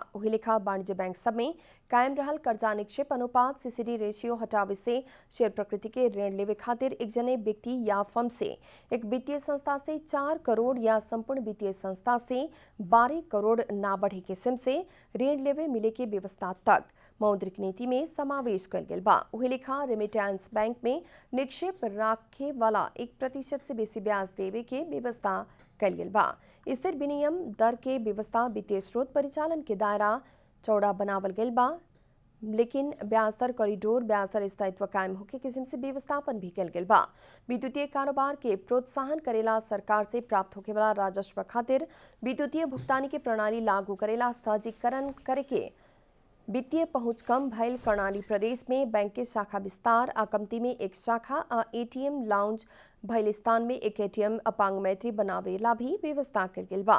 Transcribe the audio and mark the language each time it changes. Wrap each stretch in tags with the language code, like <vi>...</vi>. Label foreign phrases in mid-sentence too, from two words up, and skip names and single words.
<bho>वही लेखा वाणिज्य बैंक सब में कायम रहल कर्जा निक्षेप अनुपात</bho> <en>CCD ratio</en> <bho>हटावे से शेयर प्रकृति के ऋण लेवे खातिर एक जने व्यक्ति या फर्म से एक वित्तीय संस्था से 4 करोड़ या संपूर्ण वित्तीय संस्था से 12 करोड़ ना बढ़े किस्म से ऋण लेवे मिले के व्यवस्था तक मौद्रिक नीति में समावेश कल गेल बा। वही लेखा रेमिटेंस बैंक में निक्षेप राखे वाला 1% से बेसी ब्याज देवे के व्यवस्था कल गेल बा। स्थिर विनिमय दर के व्यवस्था वित्तीय स्रोत परिचालन के दायरा चौड़ा बनावल गेल बा, लेकिन ब्याज दर कॉरिडोर ब्याज दर स्थायित्व कायम होके किस्म से व्यवस्थापन भी कल गेल बा। विद्युतीय कारोबार के प्रोत्साहन करेला सरकार से प्राप्त होके वाला राजस्व खातिर विद्युतीय भुगतानी के प्रणाली लागू करेला सहजीकरण करे के वित्तीय पहुंच कम भयल कर्णाली प्रदेश में बैंक के शाखा विस्तार आ कमती में एक शाखा आ</bho> <en>ATM lounge</en> <bho>भयल स्थान में एक एटीएम अपांग मैत्री बनावेला भी व्यवस्था कल गेल बा।</bho>